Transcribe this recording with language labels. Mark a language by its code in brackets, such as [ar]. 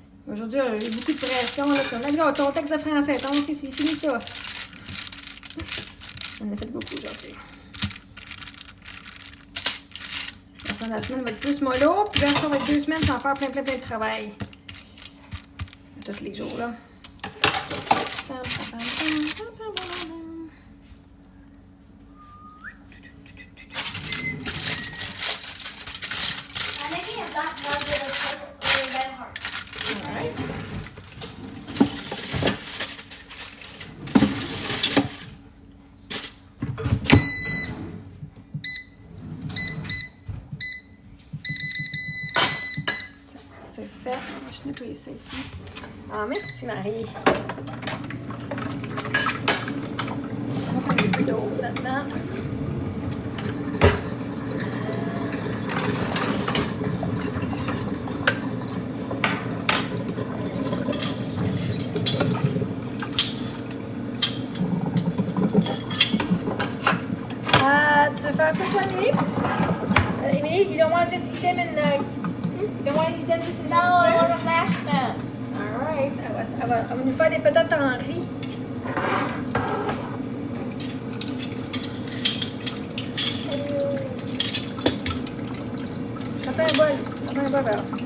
[fr] Aujourd'hui, j'ai eu beaucoup de pression. Là, ton texte de français, donc c'est fini ça. On a fait beaucoup aujourd'hui. La fin de la semaine va être plus mollo, puis là, ça va être 2 semaines sans faire plein de travail. Tous les jours, là. [en] I'm making a black one with a red heart. Alright. [fr] C'est fait. On va juste nettoyer ça ici. Ah, merci Marie. On va mettre un petit peu d'eau là-dedans. Tu veux faire ça, toi, Emily? [en] Emily, you don't want to just eat them in the... You don't want to eat them just in the... No, I want to mash them. Alright. [fr] Elle va nous faire des patates en riz. Prends un bol. Prends un bol, alors.